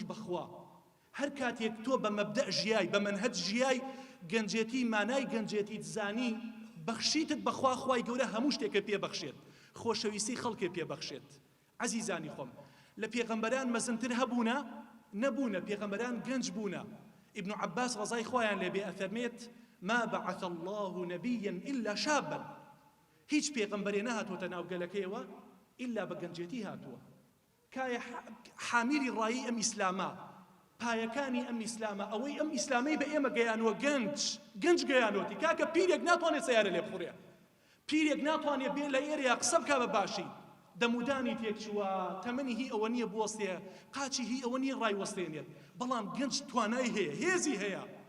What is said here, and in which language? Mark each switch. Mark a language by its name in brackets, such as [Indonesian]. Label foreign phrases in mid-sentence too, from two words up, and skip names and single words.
[Central Kurdish] بەخوا هەر کاتێک تۆ بە مەبدەع ژیای بە مەنهەج ژیای گەنجێتی مانای گەنجێتیت زانی بەخشیتت بەخوا خوای گەورە هەموو شتێکە پێبەخشێت خۆشەویستی خەڵکێ پێبەخشێت عەزیزانی خۆم لە پێغەمبەران مەزنتر هەبوونە نەبوونە پێغەمبەران گەنج بوونە ابن عباس ڕەزای خۆیان لێبێ ئەفەرمێت [Arabic] ما بعث الله نبيا إلا [Central Kurdish] شابا هیچ پێغەمبەرێ نەهاتوۆتە ناو گەلەکەیەوە إلا بە گەنجێتی هاتووە کایە حامیلی ڕایی ئەم ئیسلامە پایەکانی ئەم ئیسلامە ئەوەی ئەم ئیسلامەی بە ئێمە گەیانوە گەنج گەیانوەتی کاکە پیرێک ناتوانێت سەیارە لێ بخوڕێ پیرێک ناتوانێت بێ لە ئێرەیە قسە بکا بە باشی دەمودانی تێکچووە تەمەنی هی ئەوە نییە بوەستێ قاچی هی ئەوە نییە ڕایوەستێنێت بەڵام گەنج توانای هەیە هێزی هەیە